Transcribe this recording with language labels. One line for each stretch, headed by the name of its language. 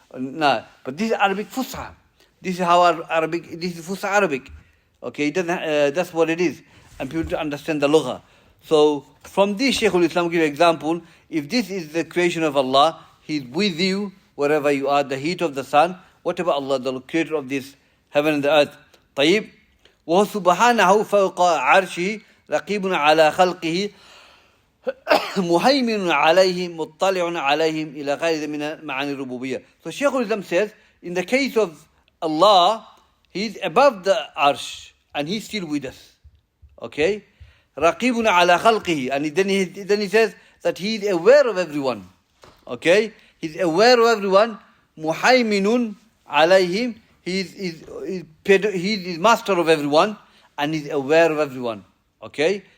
English: No, but this is Arabic Fusha. This is how Arabic. This is Fusha Arabic. Okay, it doesn't. That's what it is, and people to understand the lugha. So from this, Shaykhul Islam give example. If this is the creation of Allah, He's with you wherever you are. The heat of the sun. What about Allah, the creator of this heaven and the earth?
Arabic: طيب. وهو سبحانه فوق عرشه رقيب على خلقه مهيمن عليهم مطلع عليهم إلى غير من معاني الربوبية.
English: So Shaykhul Islam says, in the case of Allah, He's above the arsh and He's still with us. Okay?
Arabic: رقيب على خلقه,
English: and then he says that He is aware of everyone. Okay? He's aware of everyone.
Arabic: مهيمن عليهم,
English: He is master of everyone and He's aware of everyone. Okay?